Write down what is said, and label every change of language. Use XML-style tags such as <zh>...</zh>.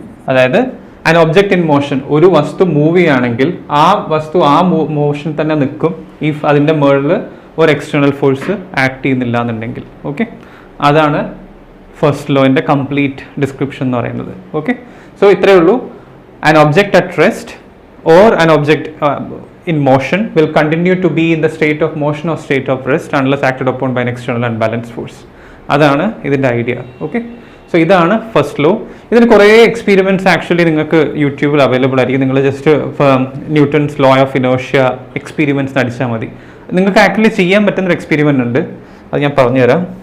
<ml>അതായത്</ml> <en>an object in motion,</en> <ml>ഒരു വസ്തു മൂവ് ചെയ്യുകയാണെങ്കിൽ ആ വസ്തു ആ മോഷൻ തന്നെ നിൽക്കും ഇഫ് അതിൻ്റെ മുകളിൽ ഒരു എക്സ്റ്റേണൽ ഫോഴ്സ് ആക്ട് ചെയ്യുന്നില്ല എന്നുണ്ടെങ്കിൽ. ഓക്കെ, അതാണ് ഫസ്റ്റ് ലോൻ്റെ കംപ്ലീറ്റ് ഡിസ്ക്രിപ്ഷൻ എന്ന് പറയുന്നത്. ഓക്കെ, സോ ഇത്രയേ ഉള്ളൂ.</ml> <en>an object at rest or an object in motion will continue to be in the state of motion or state of rest unless acted upon by an external unbalanced force.</en> <ml>അതാണ് ഇതിൻ്റെ idea. Okay, so ഇതാണ് first law. ഇതിന് കുറേ എക്സ്പീരിമെൻറ്റ്സ് actually നിങ്ങൾക്ക് യൂട്യൂബിൽ available ആയിരിക്കും. നിങ്ങൾ just Newton's law of inertia എക്സ്പീരിമെൻറ്റ്സ് അടിച്ചാൽ മതി. നിങ്ങൾക്ക് ആക്ച്വലി ചെയ്യാൻ പറ്റുന്നൊരു എക്സ്പീരിമെൻ്റ് ഉണ്ട്, അത് ഞാൻ പറഞ്ഞുതരാം.</ml>